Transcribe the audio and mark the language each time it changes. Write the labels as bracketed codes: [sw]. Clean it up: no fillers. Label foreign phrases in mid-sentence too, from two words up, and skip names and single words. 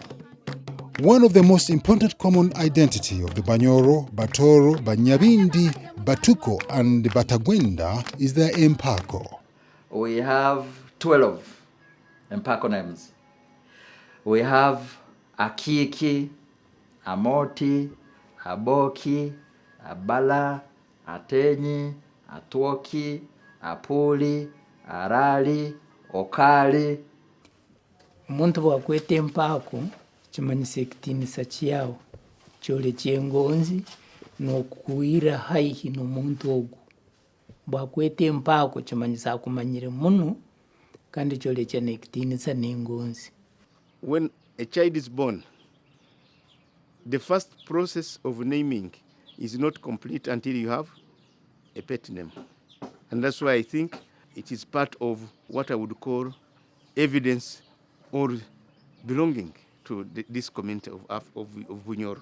[en] One of the most important common identity of the Banyoro, Batoro, Banyabindi, Batuko, and Batagwenda is their Empako. We have 12 Empako names. We have Akiki, Amoti, Aboki, Abala, Atenyi, Atwoki, Apuli, Arali, Okali. [nyo] Omuntu bwakweta Empako kimanyisa ekitinisa kyawe kyole kyengonzi n'okuwira haihi n'omuntu ogwo. Bwakweta Empako kimanyisa akumanyire muno kandi kyole kyana ekitinisa n'engonzi. [en] When a child is born, the first process of naming is not complete until you have a pet name. And that's why I think it is part of what I would call evidence or belonging to this community of Bunyoro.